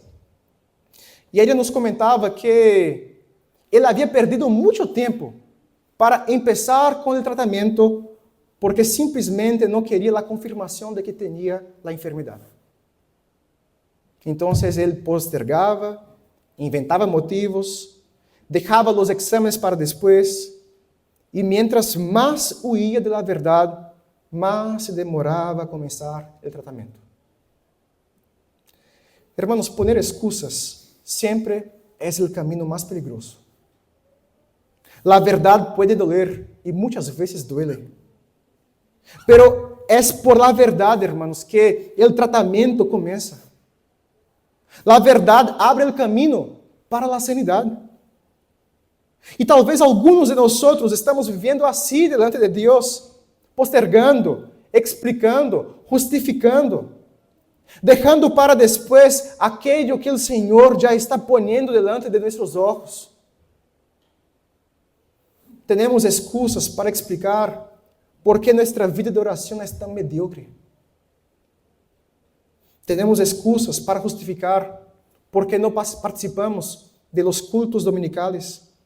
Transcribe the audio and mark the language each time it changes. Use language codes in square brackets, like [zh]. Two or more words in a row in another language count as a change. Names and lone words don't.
[pt] E ela nos comentava que ele havia perdido muito tempo para começar com o tratamento, porque simplesmente não queria a confirmação de que tinha a enfermidade. Então, ele postergava, inventava motivos, deixava os exames para depois, e mientras mais huía da verdade, mais se demorava a começar o tratamento. [es] Hermanos, poner excusas [pt] sempre é o caminho mais peligroso. A verdade pode [es] doler y muchas veces duele. Pero es por la verdad, hermanos, que el tratamiento comienza. La verdad abre el camino para la sanidad. [pt] E talvez alguns de nós estamos vivendo assim [es] delante de [pt] Deus, postergando, explicando, justificando, deixando para depois aquilo que o Senhor já está [es] poniendo delante de [pt] nossos olhos. Temos excusas para explicar por que nossa vida de oração é tão medíocre. Temos excusas para justificar por que não participamos de [es] los cultos dominicales.